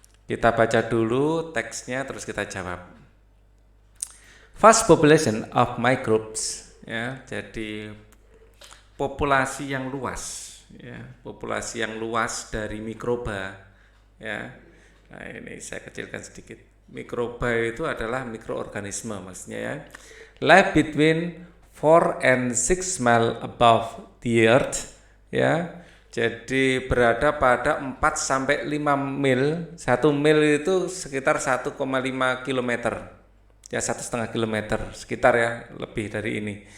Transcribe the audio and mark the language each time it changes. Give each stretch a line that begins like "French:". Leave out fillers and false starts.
Indonesian: Kita baca dulu teksnya terus kita jawab.
English: Vast population of microbes,
Indonesian: ya. Jadi populasi yang luas, ya, populasi yang luas dari mikroba, ya. Nah, ini saya kecilkan sedikit. Mikroba itu adalah mikroorganisme maksudnya ya.
English: Live between 4 and 6 mile above the earth, ya.
Indonesian: Jadi berada pada 4 sampai 5 mil. 1 mil itu sekitar 1,5 kilometer. Ya, 1,5 kilometer sekitar ya, lebih dari ini.